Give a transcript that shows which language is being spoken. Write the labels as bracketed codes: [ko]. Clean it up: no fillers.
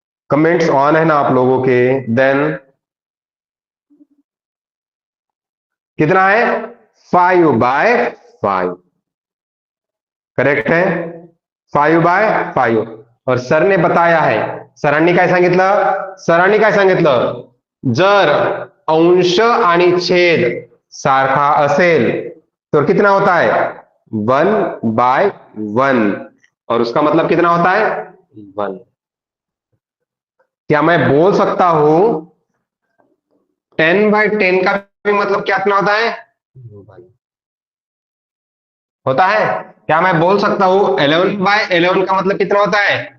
[hi] Comments on है ना आप लोगों के? देन कितना है? 5/5। करेक्ट है, 5/5। और सर ने बताया है, [mr] सरांनी काय सांगितलं? सरांनी काय सांगितलं? जर अंश आणि छेद सारखा असेल तो [hi] कितना होता है? [mr] 1/1। [hi] और उसका मतलब कितना होता है? 1। क्या मैं बोल सकता हूं 10/10 का भी मतलब कितना होता है? 1 होता है। क्या मैं बोल सकता हूं 11/11 का मतलब कितना होता है?